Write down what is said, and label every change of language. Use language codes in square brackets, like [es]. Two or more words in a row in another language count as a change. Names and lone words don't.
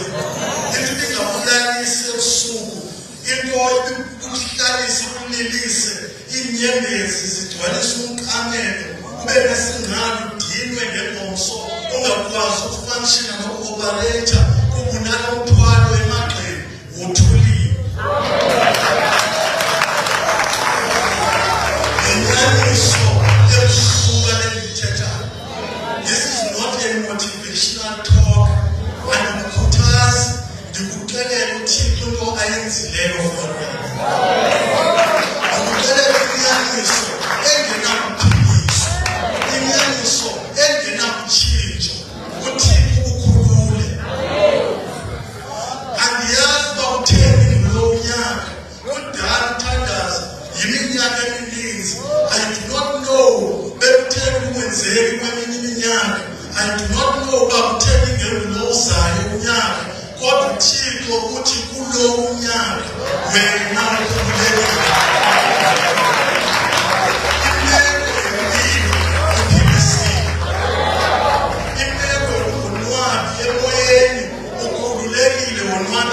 [xh] Into ibingabulalisi ebusuku, into ikuhlalise, ikunilise, iinyembezi zigcwalise umqamelo, ube nesingalo, udinwe ngengomso, ungakwazi ukufunctiona nokuopereyitha, kubunala umthwalo emagxeni, wothulile. Ngenyaniso ebusuka lendithethayo. [en] This is not a motivational talk. [xh] Andikukhuthazi, ndikuxelela uThixo into ayenzileyo for wena. Ndikuxelela inyaniso engenakuphiliswa, inyaniso engenakutshintsho. uThixo ukhulule. Andiyazi uba utheni kulo nyaka, kudala uthandaza, yiminyaka emininzi. [en] I do not know [xh] bekutheni ukwenzeki kweminye iminyaka. [en] I do not know [xh] uba kutheni ngengulozayo unyaka. Kodwa uThixo uthi kulo unyaka wena ukhululekile. Imeko yempilo iphilisile. Imeko yobunwabi emoyeni ukhululekile, wonwabile.